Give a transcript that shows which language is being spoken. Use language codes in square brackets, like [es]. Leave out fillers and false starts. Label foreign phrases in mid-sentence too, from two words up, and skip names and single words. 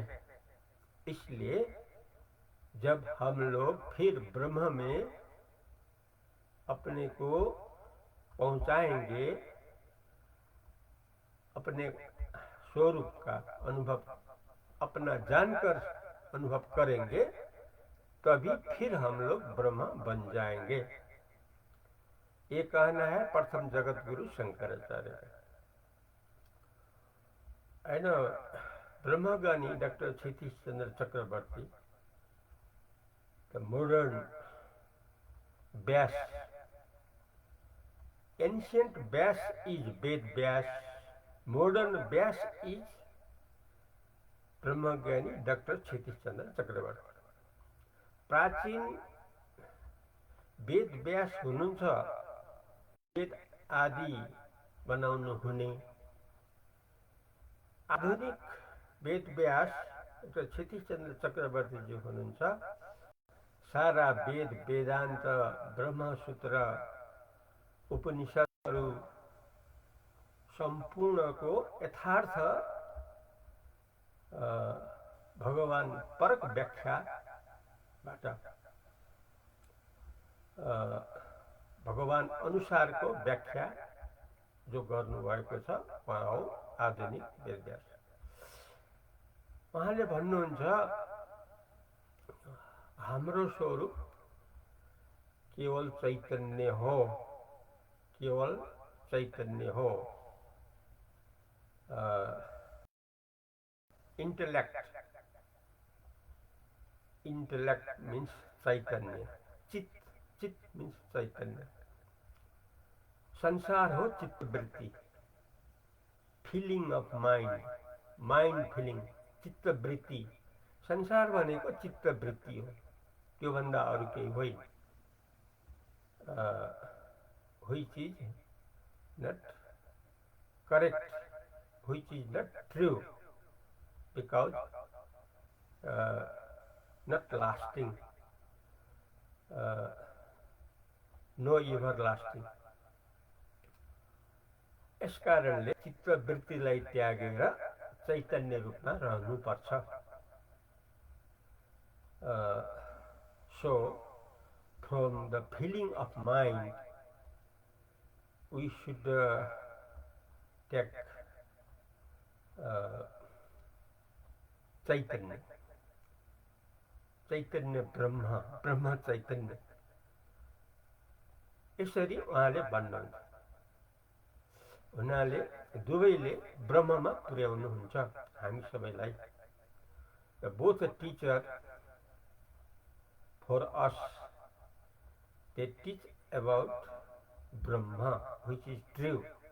[hi] इसलिए जब हम लोग फिर ब्रह्म में अपने को पहुंचाएंगे, अपने स्वरूप का अनुभव अपना जानकर अनुभव करेंगे, तभी फिर हम लोग ब्रह्म बन जाएंगे। ये कहना है प्रथम जगत गुरु शंकराचार्य का। एंड ब्रह्मज्ञानी डॉक्टर क्षितिज चंद्र चक्रवर्ती, [en] the modern Vyas, ancient Vyas is Ved Vyas, modern Vyas is ब्रह्मज्ञानी डॉक्टर क्षितिज चंद्र चक्रवर्ती। [ne] प्राचीन वेद व्यास हुनुहुन्छ, वेद आदि बनाउनु हुने। आधुनिक वेद व्यास डॉक्टर क्षितिज चंद्र चक्रवर्ती जी हुनुहुन्छ। सारा वेद वेदान्त ब्रह्मसूत्र उपनिषदहरू सम्पूर्णको यथार्थ भगवान परक व्याख्याबाट भगवान अनुसारको व्याख्या जो गर्नुभएको छ उहाँ हो आधुनिक वेदव्यास। उहाँले भन्नुहुन्छ हाम्रो स्वरूप केवल चैतन्य हो, केवल चैतन्य हो। [en] intellect means [ne] चैतन्य, चित चित मीन्स चैतन्य। संसार हो चित्तवृत्ति, [en] feeling of mind, mind feeling, चित्तवृत्ति। [ne] संसार भनेको चित्तवृत्ति हो, त्योभन्दा अरू केही होइन। [en] which is not correct, which is not true, because not lasting, no everlasting। [ne] यस कारणले चित्तवृत्तिलाई त्यागेर चैतन्य रूपमा रहनुपर्छ। [en] So from the feeling of mind we should take चैतन्य, चैतन्य ब्रह्म, ब्रह्म चैतन्य, [ne] यसरी उहाँले भन्नुहुन्छ। हुनाले दुवैले ब्रह्ममा पुर्याउनुहुन्छ हामी सबैलाई। [en] both teacher for us, they teach about Brahma, which is true.